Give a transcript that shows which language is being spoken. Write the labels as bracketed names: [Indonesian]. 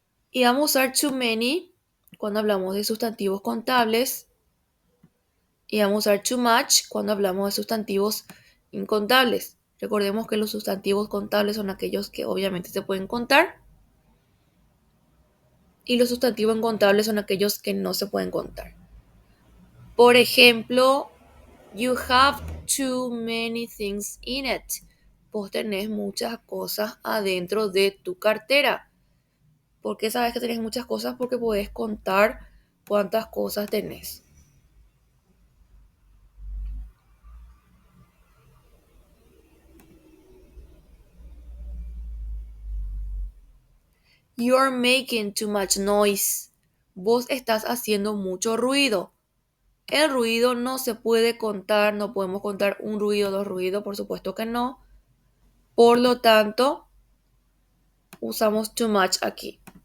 [Spanish] Y vamos a usar too many cuando hablamos de sustantivos contables. Y vamos a usar too much cuando hablamos de sustantivos incontables. Recordemos que los sustantivos contables son aquellos que obviamente se pueden contar. Y los sustantivos incontables son aquellos que no se pueden contar. Por ejemplo, [English] you have too many things in it. [Spanish] Vos tenés muchas cosas adentro de tu cartera. ¿Por qué sabes que tenés muchas cosas? Porque podés contar cuántas cosas tenés. [English] You're making too much noise. [Spanish] Vos estás haciendo mucho ruido. El ruido no se puede contar, no podemos contar un ruido, dos ruidos, por supuesto que no. Por lo tanto, usamos too much aquí.